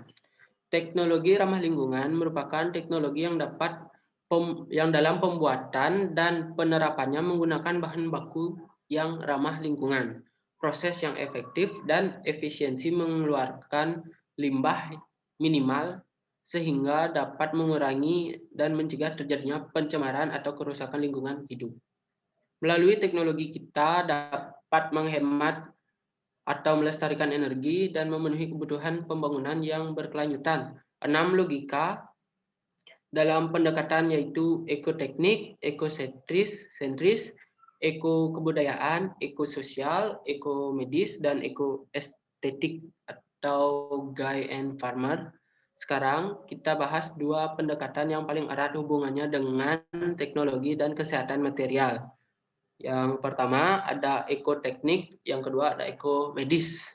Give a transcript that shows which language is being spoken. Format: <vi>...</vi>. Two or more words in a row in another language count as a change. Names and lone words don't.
<id>Teknologi ramah lingkungan merupakan teknologi yang dalam pembuatan dan penerapannya menggunakan bahan baku yang ramah lingkungan, proses yang efektif dan efisiensi mengeluarkan limbah minimal sehingga dapat mengurangi dan mencegah terjadinya pencemaran atau kerusakan lingkungan hidup. Melalui teknologi kita dapat menghemat atau melestarikan energi dan memenuhi kebutuhan pembangunan yang berkelanjutan. 6 logika dalam pendekatan yaitu ekoteknik, ekosentris, ekokebudayaan, ekososial, ekomedis, dan ekoestetik atau Guy and Farmer. Sekarang kita bahas 2 pendekatan yang paling erat hubungannya dengan teknologi dan kesehatan material. Yang pertama ada ekoteknik, yang kedua ada ekomedis.</id>